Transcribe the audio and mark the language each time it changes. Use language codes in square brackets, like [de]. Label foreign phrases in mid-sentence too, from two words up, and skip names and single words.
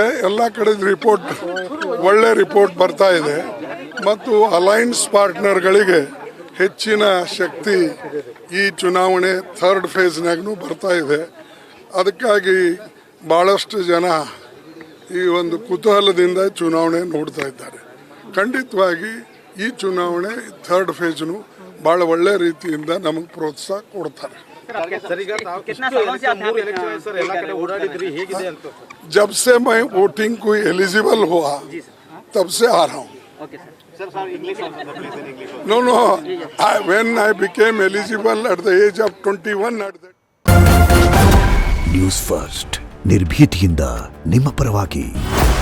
[kn] ಎಲ್ಲ ಕಡೆ ರಿಪೋರ್ಟ್ ಒಳ್ಳೆ ರಿಪೋರ್ಟ್ ಬರ್ತಾ ಇದೆ ಮತ್ತು ಅಲೈನ್ಸ್ ಪಾರ್ಟ್ನರ್ಗಳಿಗೆ ಹೆಚ್ಚಿನ ಶಕ್ತಿ ಈ ಚುನಾವಣೆ ಥರ್ಡ್ ಫೇಸ್ನಾಗೂ ಬರ್ತಾ ಇದೆ. ಅದಕ್ಕಾಗಿ ಭಾಳಷ್ಟು ಜನ ಈ ಒಂದು ಕುತೂಹಲದಿಂದ ಚುನಾವಣೆ ನೋಡ್ತಾ ಇದ್ದಾರೆ. ಖಂಡಿತವಾಗಿ ಈ ಚುನಾವಣೆ ಥರ್ಡ್ ಫೇಜ್ನು ಭಾಳ ಒಳ್ಳೆ ರೀತಿಯಿಂದ ನಮಗೆ ಪ್ರೋತ್ಸಾಹ ಕೊಡ್ತಾರೆ. [hi] जब से मैं वोटिंग को एलिजिबल हुआ तब से आ रहा हूँ. [en] No, when I became eligible at the age of 21. [kn] ನ್ಯೂಸ್ ಫಸ್ಟ್ ನಿರ್ಭೀತಿಯಿಂದ ನಿಮ್ಮ ಪರವಾಗಿ.